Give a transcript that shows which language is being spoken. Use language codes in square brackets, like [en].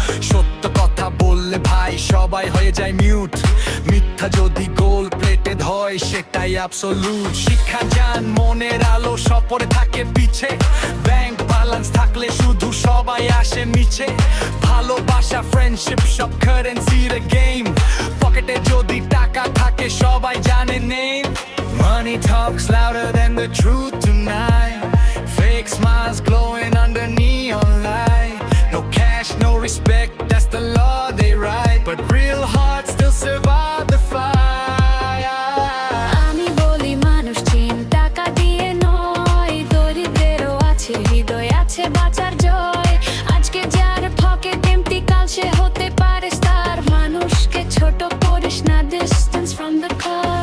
[bn] সত্য কথা বললে ভাই সবাই হয়ে যায় মিউট, মিথ্যা যদি গোল্ড প্লেটেড হয় সেটাই অ্যাবসলিউট। শিক্ষা জ্ঞান মনের আলো সব পড়ে থাকে পিছে, ব্যাংক ব্যালেন্স থাকলে শুধু সবাই আসে মিছে। ভালোবাসা ফ্রেন্ডশিপ সব কারেন্সির গেম, পকেটে যদি টাকা থাকে সবাই জানে name. [en] Money talks louder than the truth tonight. Fake smiles glowing under neon light. No cash, no respect, that's the law they write. But real hearts still survive the fire. [bn] আমি বলি মানুষ চিন টাকা দিয়ে নয়, দরিদ্রেরও আছে হৃদয়, আছে বাঁচার জয়। আজকে যার পকেট এমটি কাল সে হতে পারে স্টার, মানুষকে ছোট করিস না, [en] distance from the car.